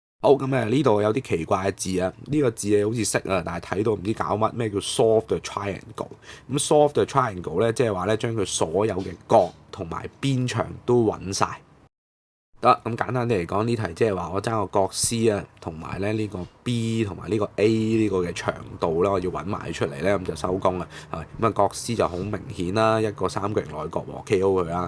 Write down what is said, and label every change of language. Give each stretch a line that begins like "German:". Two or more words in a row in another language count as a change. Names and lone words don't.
Cantonese: 好咁呢度有啲奇怪嘅字啊，呢個字你好似識啊，但係睇到唔知搞乜，咩叫
English: solve the triangle？
Cantonese: 咁
English: solve the triangle
Cantonese: 咧，即係話咧將佢所有嘅角同埋邊長都揾晒。得咁簡單啲嚟講，呢題即係話我爭個角 C 啊，同埋咧呢個 B 同埋呢個 A 呢個嘅長度啦，我要揾埋出嚟咧，咁就收工啦，係咪？咁啊角 C 就好明顯啦，一個三角形內角和 KO 佢啦。